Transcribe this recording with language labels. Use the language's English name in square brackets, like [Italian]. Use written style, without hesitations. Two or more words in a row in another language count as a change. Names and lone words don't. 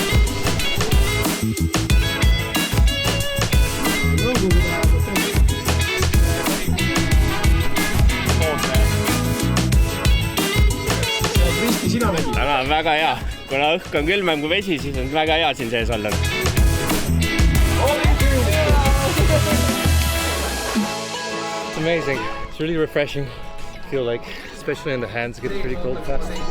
[Estonian] Täna on väga hea. Kuna õhk on külmem kui vesi, siis on väga hea siin sees olla. [English] It's amazing. It's really refreshing. I feel like, especially in the hands, it gets pretty cold fast.